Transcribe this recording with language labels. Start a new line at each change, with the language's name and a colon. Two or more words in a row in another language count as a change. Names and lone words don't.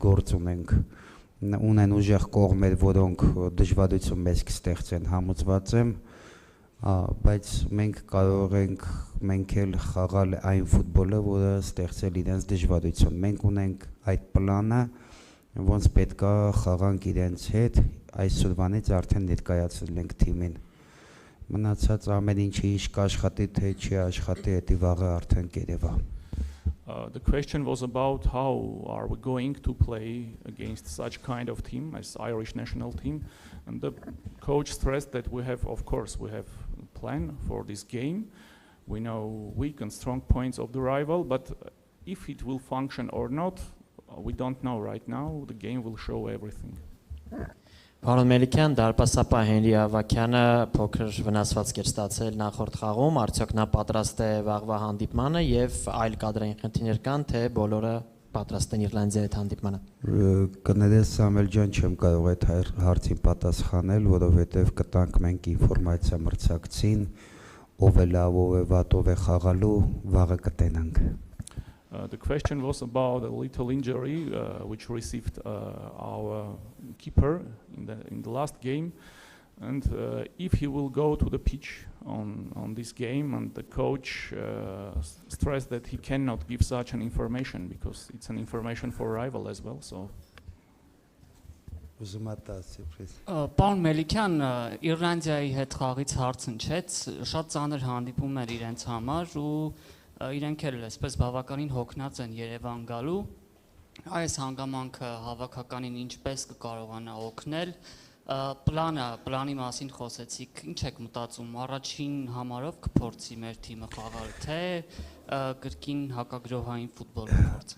Armenian: գործ ունենք, ունեն ուժեղ կողմեր, որոնք դժվարություն մեզ կստեղծեն, համոզված եմ, բայց մենք կարող ենք մենք էլ խաղալ այն ֆուտբոլը, որը ստեղծել իրենց դժվարություն։ Մենք ունենք այդ պլանը, ոնց պետքա խաղանք իրենց հետ, այսօրվանից արդեն ներկայացրել ենք թիմին։ Մնացած ամեն ինչը ինչ կաշխատի, թե չի աշխատի, դա վաղը արդեն կերևա։
English: The question was about how are we going to play against such kind of team as Irish national team, and the coach stressed that we have a plan for this game. We know weak and strong points of the rival, but if it will function or not, we don't know right now. The game will show everything.
Armenian: Պարոն Մելիքյան, դարպասապահ Հենրի Ավագյանը փոքր վնասվածք էր ստացել նախորդ խաղում, արդյոք նա պատրաստ է վաղվա հանդիպմանը եւ այլ կադրային խնդիրներ կան, թե բոլորը պատրաստ են Իռլանդիայի հետ հանդիպմանը։ Կներես Սամվել ջան, չեմ կարող այդ հարցին պատասխանել, որովհետեւ կտանք մենք ինֆորմացիա մրցակցին, ով է լավ, ով է վատ, ով է խաղալու, վաղը կտենանք։
English: The question was about a little injury which received our keeper in the last game, and if he will go to the pitch on this game, and the coach stressed that he cannot give such an information because it's an information for rival as well. So.
Armenian: Պարոն Մելիքյան, Իռլանդիայի հետ խաղից հարց հնչեց, շատ ծանր հանդիպում էր իրենց համար ու իրենք էլ այսպես բավականին հոգնած են Երևան գալու։ Այս հանգամանքը հավաքականին ինչպես կկարողանա օգնել։ Պլանի մասին խոսեցիք, ինչ եք մտածում, առաջին համարով կփորձի մեր թիմը խաղալ, թե կրկին հակագրոհային ֆուտբոլ կփորձի։